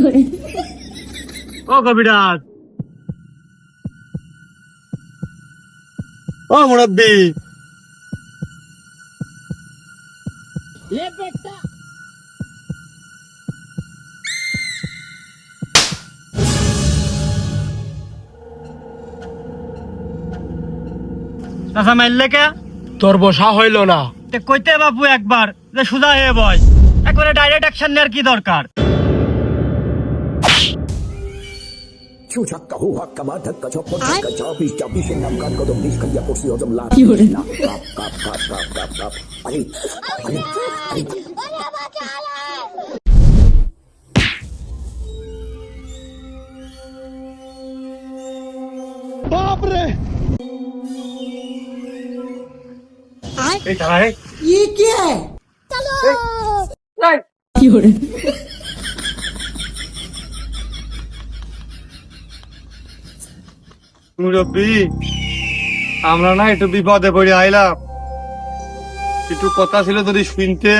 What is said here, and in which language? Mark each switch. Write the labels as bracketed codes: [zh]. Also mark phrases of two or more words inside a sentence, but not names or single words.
[bn] ও কবিরাজ, ও মুরব্বি, চাচা মারলে কে? তোর বসা হইল না। কইতে বাপু একবার যে সুজা হয়ে বয়, একবারে [en] direct action [bn] নেওয়ার কি দরকার? Ciuciacca, huhacca, matacca, ciopocacca, ciapi, ciapisce, namcat, kodom, diska, diaposi, odom, la, kap, kap, kap, kap, kap, kap, arit, arit, arit. এই দাঁড়া রে। মুরব্বি, আমরা না একটু বিপদে পড়ে আইলাম, একটু কথা ছিল যদি শুনতেন।